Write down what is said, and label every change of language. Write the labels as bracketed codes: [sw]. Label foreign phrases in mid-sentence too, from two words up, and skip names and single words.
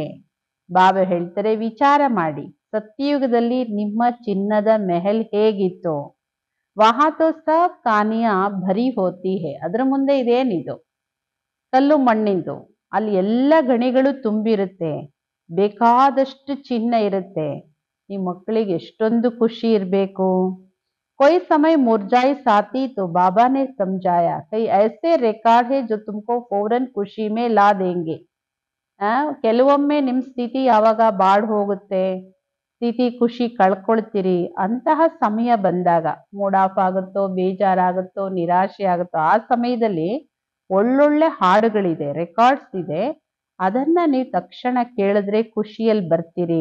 [kn] ಬಾಬಾ ಹೇಳ್ತಾರೆ, ವಿಚಾರ ಮಾಡಿ, ಸತ್ಯಯುಗದಲ್ಲಿ ನಿಮ್ಮ ಚಿನ್ನದ ಮೆಹಲ್ ಹೇಗಿತ್ತು? [hi] वहाँ तो सब खानियाँ भरी होती है. [kn] ಅದ್ರ ಮುಂದೆ ಇದೇನಿದು? ಕಲ್ಲು ಮಣ್ಣಿಂದು. ಅಲ್ಲಿ ಎಲ್ಲ ಗಣಿಗಳು ತುಂಬಿರುತ್ತೆ, ಬೇಕಾದಷ್ಟು ಚಿನ್ನ ಇರುತ್ತೆ. ನಿಮ್ಮ ಮಕ್ಕಳಿಗೆ ಎಷ್ಟೊಂದು ಖುಷಿ ಇರಬೇಕು. [hi] कोई समय मुरझाई साथी तो बाबा ने समझाया कई ऐसे रिकॉर्ड है जो तुमको फौरन ಖುಷಿ में ला देंगे। [kn] ಕೆಲವೊಮ್ಮೆ ನಿಮ್ಮ ಸ್ಥಿತಿ ಯಾವಾಗ ಬಾಡ್ ಹೋಗುತ್ತೆ, ಸ್ಥಿತಿ ಖುಷಿ ಕಳ್ಕೊಳ್ತೀರಿ, ಅಂತಹ ಸಮಯ ಬಂದಾಗ [en] mood off [kn] ಆಗುತ್ತೋ, ಬೇಜಾರಾಗುತ್ತೋ, ನಿರಾಶೆ ಆಗುತ್ತೋ, ಆ ಸಮಯದಲ್ಲಿ ಒಳ್ಳೊಳ್ಳೆ ಹಾಡುಗಳಿದೆ, ರೆಕಾರ್ಡ್ಸ್ ಇದೆ. ಅದನ್ನ ನೀವು ತಕ್ಷಣ ಕೇಳಿದ್ರೆ ಖುಷಿಯಲ್ಲಿ ಬರ್ತೀರಿ.